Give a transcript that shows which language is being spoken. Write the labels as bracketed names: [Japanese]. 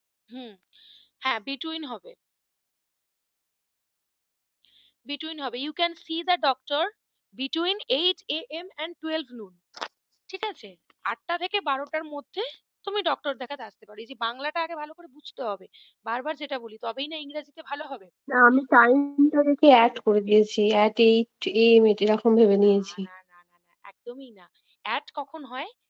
[Bangla] হুম, হ্যাঁ, between হবে, between হবে। [English] You can see the doctor between 8 AM and 12 noon। [Bangla] ঠিক আছে? ৮টা থেকে ১২টার মধ্যে তুমি ডক্টর দেখাতে আসতে পারো। এই যে বাংলাটা আগে ভালো করে বুঝতে হবে। বারবার যেটা বলি, তবেই না ইংরেজিতে ভালো হবে। না, আমি টাইমটাকে অ্যাড করে দিয়েছি। at 8 AM এরকম ভেবে না, নিয়েছি। না, না, না, না, একদমই না। অ্যাট কখন হয়?